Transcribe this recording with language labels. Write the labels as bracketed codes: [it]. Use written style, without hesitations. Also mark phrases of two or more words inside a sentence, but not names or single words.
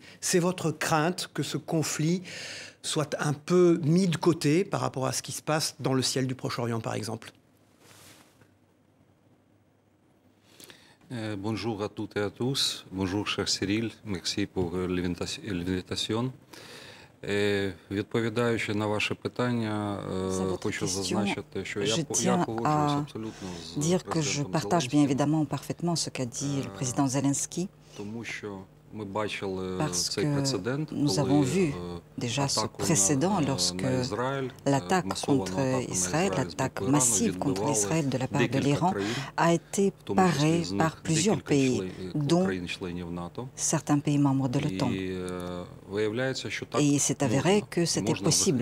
[fr] C'est votre crainte que ce conflit soit un peu mis de côté par rapport à ce qui se passe dans le ciel du Proche-Orient, par exemple? Bonjour à toutes et à tous. Bonjour, cher Cyril. Merci pour l'invitation. [uk] Відповідаючи на ваше питання, хочу зазначити, що я погоджуюсь абсолютно з президентом Зеленським, [fr] parfaitement ce qu'a dit le président Zelensky. [uk] тому що ми бачили [fr] Parce [uk] цей [fr] que [uk] прецедент, [fr] nous avons vu déjà ce précédent lorsque l'attaque contre Israël, l'attaque massive contre Israël de la part de l'Iran a été parée par plusieurs pays, dont certains pays membres de l'OTAN. Et il s'est avéré que c'était possible.